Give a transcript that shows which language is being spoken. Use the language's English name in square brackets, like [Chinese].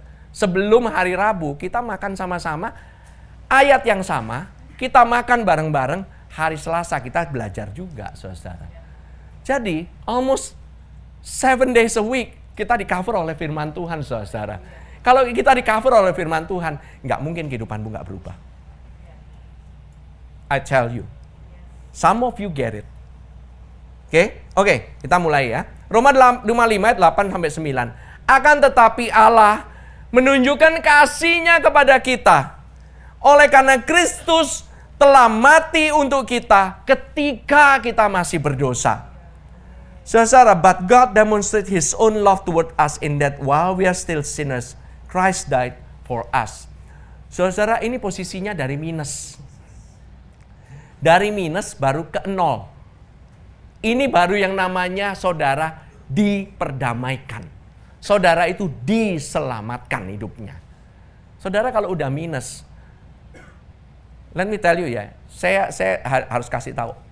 [Indonesian] Sebelum hari Rabu, kita makan sama-sama, ayat yang sama, kita makan bareng-bareng, hari Selasa kita belajar juga, saudara. Jadi, [English] almost 7 days a week, [Indonesian] kita di-cover oleh firman Tuhan, saudara. Kalau kita di-cover oleh firman Tuhan, nggak mungkin kehidupanmu nggak berubah. [English] I tell you, some of you get it. [Indonesian] Oke, kita mulai ya. Roma 5 ayat 8-9. Akan tetapi Allah menunjukkan kasih-Nya kepada kita oleh karena Kristus telah mati untuk kita ketika kita masih berdosa. [English] Saudara, but God demonstrated His own love toward us in that while we are still sinners, Christ died for us. [Indonesian] Saudara, ini posisinya dari minus. Dari minus baru ke 0. Ini baru yang namanya saudara diperdamaikan. Saudara itu diselamatkan hidupnya. Saudara kalau udah minus, [English] let me tell you [Indonesian] ya, saya harus kasih tahu.